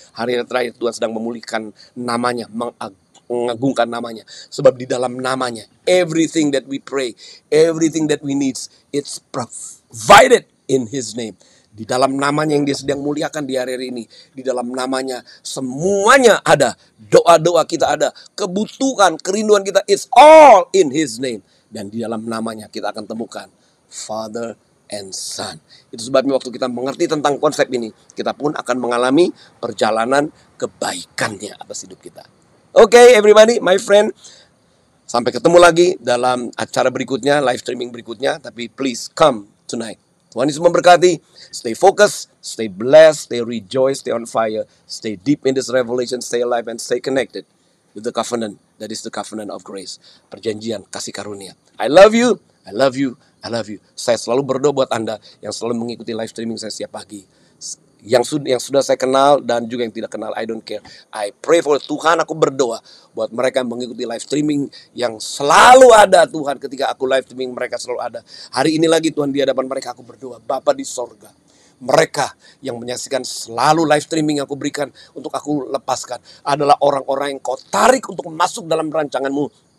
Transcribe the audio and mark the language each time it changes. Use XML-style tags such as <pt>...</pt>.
<id>Hari-hari terakhir Tuhan sedang memulihkan namanya, mengagungkan namanya. Sebab di dalam namanya,</id> <en>everything that we pray, everything that we need, it's provided. in His name.</en> <id>Di dalam namanya yang dia sedang muliakan di hari ini. Di dalam namanya semuanya ada. Doa-doa kita ada. Kebutuhan, kerinduan kita,</id> <en>it's all in His name.</en> <id>Dan di dalam namanya kita akan temukan</id> <en>Father and Son.</en> <id>Itu sebabnya waktu kita mengerti tentang konsep ini, kita pun akan mengalami perjalanan kebaikannya atas hidup kita.</id> <en>Okay, everybody, my friend.</en> <id>Sampai ketemu lagi dalam acara berikutnya, live streaming berikutnya.</id> <en>Tapi please come tonight.</en> <id>Tuhan Yesus memberkati.</id> <en>Stay focused, stay blessed, stay rejoice, stay on fire, stay deep in this revelation, stay alive and stay connected with the covenant that is the covenant of grace.</en> <id>Perjanjian kasih karunia.</id> <en>I love you, I love you, I love you.</en> <id>Saya selalu berdoa buat Anda yang selalu mengikuti live streaming saya setiap pagi. Yang sudah saya kenal dan juga yang tidak kenal,</id> <en>I don't care. I pray for</en> <id>Tuhan, aku berdoa buat mereka yang mengikuti live streaming yang selalu ada Tuhan. Ketika aku live streaming mereka selalu ada. Hari ini lagi Tuhan di hadapan mereka aku berdoa, Bapa di sorga, mereka yang menyaksikan selalu live streaming yang aku berikan untuk aku lepaskan adalah orang-orang yang kau tarik untuk masuk dalam rancanganmu.</id>